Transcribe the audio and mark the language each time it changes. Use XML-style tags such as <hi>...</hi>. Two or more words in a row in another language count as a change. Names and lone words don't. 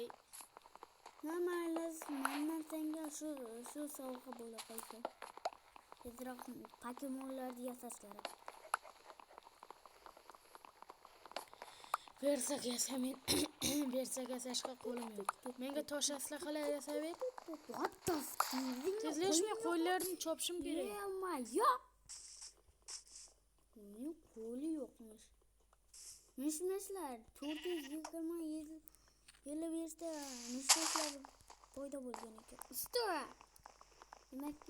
<uz>Mayli, men senga shu sovg'a bo'la qolsin. Tezroq Pokemonlarni yasash kerak. Bersak yasashga qo'lim yo'q. Menga tosh aslahalar yasab ber.</uz> <en>What the fuck?</en> <uz>Tezlashmay qo'llarni chopishim kerak. Yo'q. Mening qo'li yo'qmish. Mishmishlar 427 yilda mishmishlar paydo bo'lgan ekan. Usta. Demak bu</uz>